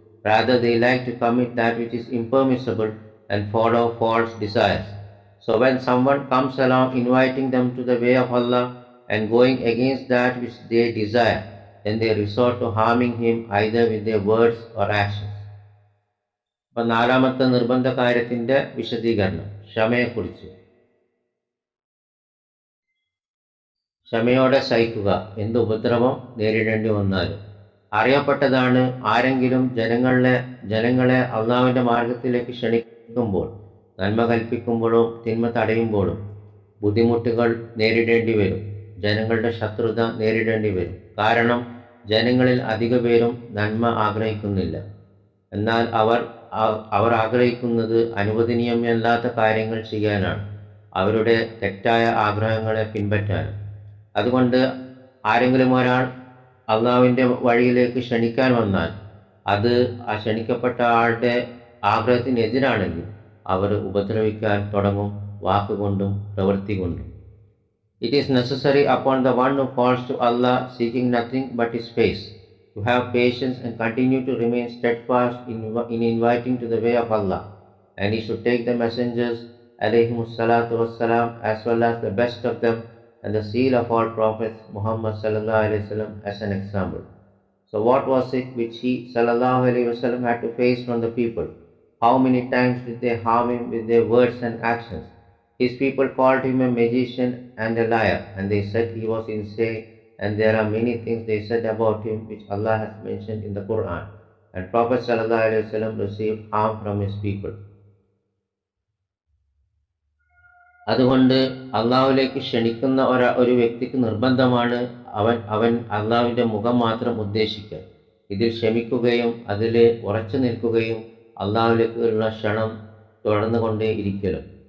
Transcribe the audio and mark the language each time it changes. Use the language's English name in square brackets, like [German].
[English] Rather, they like to commit that which is impermissible and follow false desires. So when someone comes along inviting them to the way of Allah and going against that which they desire, then they resort to harming him either with their words or actions. [Malayalam] അപ്പോൾ നാലാമത്തെ നിർബന്ധ കാര്യത്തിൻ്റെ വിശദീകരണം ക്ഷമയെക്കുറിച്ച്. ക്ഷമയോടെ സഹിക്കുക, എന്ത് ഉപദ്രവം നേരിടേണ്ടി വന്നാലും. അറിയപ്പെട്ടതാണ്, ആരെങ്കിലും ജനങ്ങളെ അള്ളാഹുവിൻ്റെ മാർഗത്തിലേക്ക് ക്ഷണിക്കുമ്പോൾ, നന്മ കൽപ്പിക്കുമ്പോഴും തിന്മ തടയുമ്പോഴും ബുദ്ധിമുട്ടുകൾ നേരിടേണ്ടി വരും, ജനങ്ങളുടെ ശത്രുത നേരിടേണ്ടി വരും. കാരണം ജനങ്ങളിൽ അധിക പേരും നന്മ ആഗ്രഹിക്കുന്നില്ല. എന്നാൽ അവർ ആഗ്രഹിക്കുന്നത് അനുവദനീയമല്ലാത്ത കാര്യങ്ങൾ ചെയ്യാനാണ്, അവരുടെ തെറ്റായ ആഗ്രഹങ്ങളെ പിൻപറ്റാനും. അതുകൊണ്ട് ആരെങ്കിലും ഒരാൾ അള്ളാഹുവിൻ്റെ വഴിയിലേക്ക് ക്ഷണിക്കാൻ വന്നാൽ അത് ആ ക്ഷണിക്കപ്പെട്ട ആളുടെ ആഗ്രഹത്തിനെതിരാണെങ്കിൽ അവർ ഉപദ്രവിക്കാൻ തുടങ്ങും, വാക്കുകൊണ്ടും പ്രവൃത്തി കൊണ്ടും. [English] It is necessary upon the one who calls to Allah seeking nothing but His face to have patience and continue to remain steadfast in inviting to the way of Allah, and he should take the messengers alayhimus salatu wassalam as well as the best of them and the seal of all prophets Muhammad sallallahu alaihi wasallam as an example. So what was it which he sallallahu alaihi wasallam had to face from the people? How many times did they harm him with their words and actions? His people called him a magician and a liar, and they said he was insane, and there are many things they said about him which Allah has mentioned in the Quran. And Prophet sallallahu alaihi wasallam received harm from his people. [Malayalam] അതുകൊണ്ട് അള്ളാഹുവിലേക്ക് ക്ഷണിക്കുന്ന ഒരു വ്യക്തിക്ക് നിർബന്ധമാണ് അവൻ അള്ളാഹുവിൻ്റെ മുഖം മാത്രം ഉദ്ദേശിക്കുക, ഇതിൽ ക്ഷമിക്കുകയും അതിൽ ഉറച്ചു നിൽക്കുകയും അള്ളാഹുവിലേക്കുള്ള ക്ഷണം തുടർന്നുകൊണ്ടേ ഇരിക്കലും.